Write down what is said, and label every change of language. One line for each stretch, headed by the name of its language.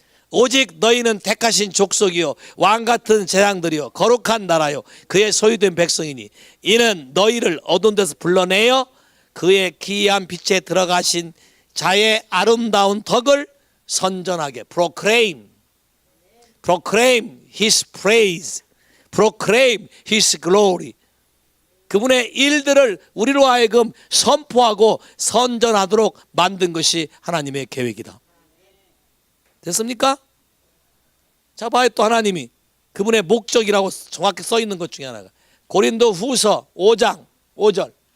Korean: 오직 너희는 택하신 족속이요 왕같은 재앙들이요 거룩한 나라요 그의 소유된 백성이니 이는 너희를 어두운 데서 불러내어 그의 기이한 빛에 들어가신 자의 아름다운 덕을 선전하게.
English: proclaim his praise, proclaim his glory.
Korean: 그분의 일들을 우리로 하여금 선포하고 선전하도록 만든 것이 하나님의 계획이다. 됐습니까? 자, 봐요. 또 하나님이 그분의 목적이라고 정확히 써 있는 것 중에 하나가 고린도 후서 5장 5절.